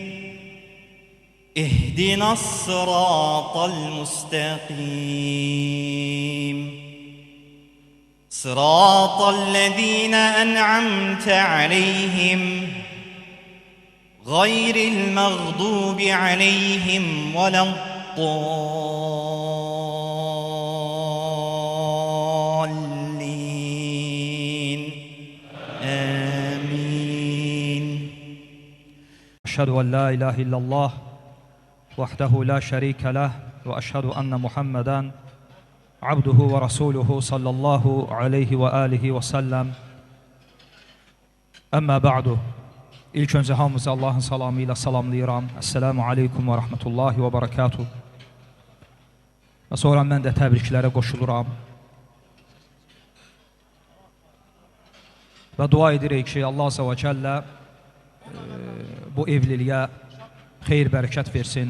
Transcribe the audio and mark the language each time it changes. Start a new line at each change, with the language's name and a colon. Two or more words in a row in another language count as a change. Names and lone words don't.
Arabic: اهدنا الصراط المستقيم صراط الذين أنعمت عليهم غير المغضوب عليهم ولا الضالين آمين. أشهد أن لا إله إلا الله وحده لا شريك له وأشهد أن محمدا عبده ورسوله صلى الله عليه وآله وسلم. أما بعد.
Azerbaijani: İlk öncə hamımızı Allahın salamı ilə salamlayıram.
Arabic: السلام عليكم ورحمة الله وبركاته.
Azerbaijani: Və sonra mən də təbriklərə qoşuluram. Və dua edirik ki, Allah
Arabic: عز وجل
Azerbaijani: bu evliliyə xeyir bərəkət versin.